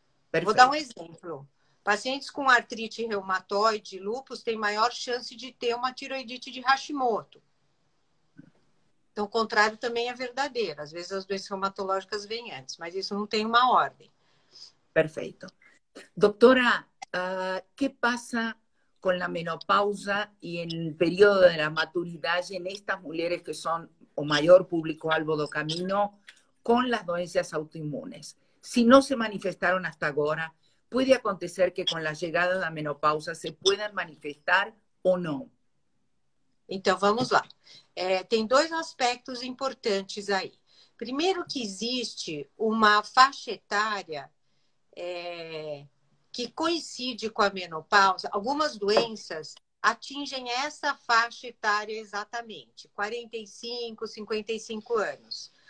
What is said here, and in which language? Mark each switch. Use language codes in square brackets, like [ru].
[pt] Perfeito. Vou dar um exemplo. Pacientes com artrite reumatoide, lúpus, têm maior chance de ter uma tiroidite de Hashimoto. Então, o contrário também é verdadeiro. Às vezes as doenças reumatológicas vêm antes, mas isso não tem uma ordem. [es] Perfecto. Doctora, ¿qué pasa con la menopausa y en el periodo de la maturidad en estas mujeres que son o mayor público albo do camino con las [pt] doenças [es] autoinmunes? Si no se manifestaron hasta ahora, ¿puede acontecer que con la llegada de la menopausa se puedan manifestar o [pt] não? Então, vamos lá. Tem dois aspectos importantes aí. Primeiro que existe uma faixa etária que coincide com a menopausa. Algumas doenças atingem essa faixa etária exatamente, 45, 55 anos.